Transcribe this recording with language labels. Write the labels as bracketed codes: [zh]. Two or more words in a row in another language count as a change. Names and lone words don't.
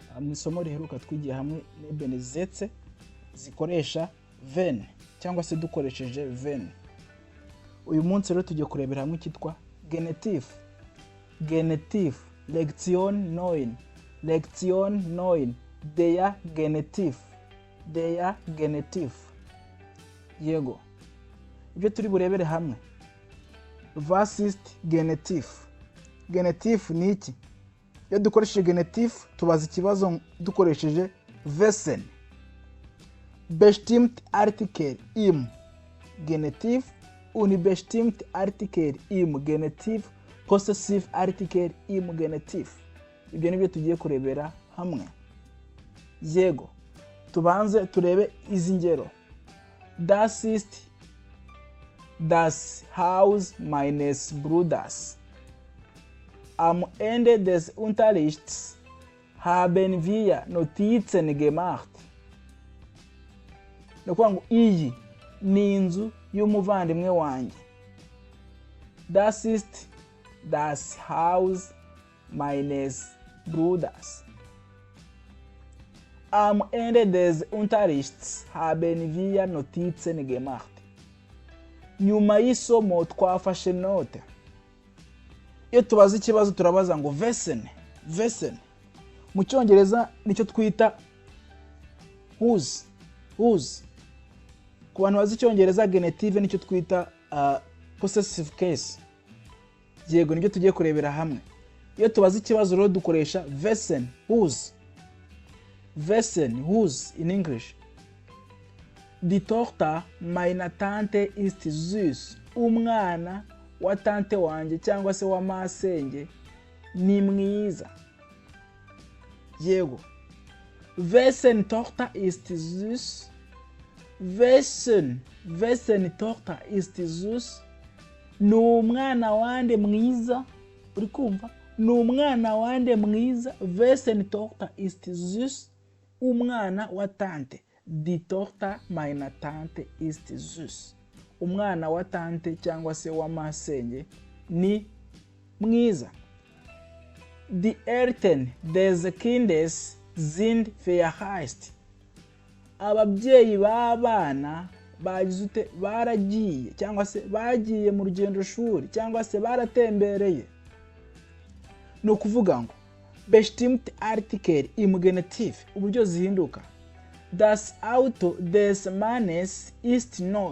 [rw] mu isomo riheruka twigiye hamwe n'ebene zetse zikoresha ven cyangwa se dukoresheje ven. Uyu munsi rero tugiye kurebera hamwe cyitwa Genetiv. [de] Genetiv, Lektion 9. Lektion 9. Der Genetiv. Der Genetiv. Yego. [rw] Ibyo turi burebere hamwe. [de] Was ist Genetiv? [rw] Genetiv ni iki? Iyo dukoresheje Genetiv tubaza ikibazo dukoresheje Wesen. [de] Bestimmt Artikel im Genetiv und bestimmt Artikel im Genetiv, possessive Artikel im Genetiv. [rw] Ibyo nibyo tugiye kurebera hamwe. Yego. Tubanze turebe izi ngero. [de] Das ist das Haus meines Bruders. Am Ende des Unterrichts haben wir Notizen gemacht. [rw] Nukuvuga iyi ni inzu y'umuvandimwe wanjye. [de] Das ist das Haus meines Bruders. Am Ende des Unterrichts haben wir Notizen gemacht. [rw] Nyuma y'isomo twafashe note. Iyo tubaza ikibazo turabaza ngo Wesen. Wesen. Mu cyongereza nicyo twita whose. Whose. Ku bantu bazi icyongereza Genetiv nicyo twita [en] possessive case. [rw] Yego nibyo tugiye kurebera hamwe. Iyo tubaza ikibazo rero dukoresha Wesen. Whose. Wesen. [en] Whose in English. [de] Die Tochter meiner Tante ist süß. [rw] Umwana wa tante wanjye cyangwa se wa masenge ni mwiza. Yego. [de] Wessen Tochter ist süß? Wessen Tochter ist süß? [rw] Ni umwana wande mwiza. Uri kumva? Ni umwana wande mwiza. [de] Wessen Tochter ist süß? [rw] Umwana wa tante. [de] Die Tochter meiner Tante ist süß. [rw] Umwana wa tante cyangwa se wa masenge ni mwiza. [de] Die Eltern des Kindes sind verheiratet. [rw] Ababyeyi b'abana bagizute baragiye cyangwa se bagiye mu rugendo shuri cyangwa se baratembereye. No kuvuga ngo [de] bestimmt Artikel im Genetiv [rw] uburyo zihinduka. [de] Das Auto des Mannes ist neu.